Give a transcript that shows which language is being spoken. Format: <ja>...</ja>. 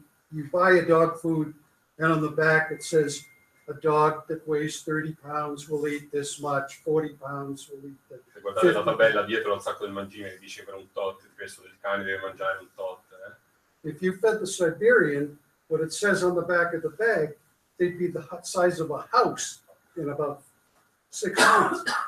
<en>You buy a dog food, and on the back it says a dog that weighs 30 pounds will eat this much, 40 pounds will eat that.</en> <it>Se guardate la tabella dietro al sacco del mangime che dice per un tot, il peso del cane deve mangiare un tot.</it> <en>If you fed the Siberian, what it says on the back of the bag, they'd be the size of a house in about 6 months.</en>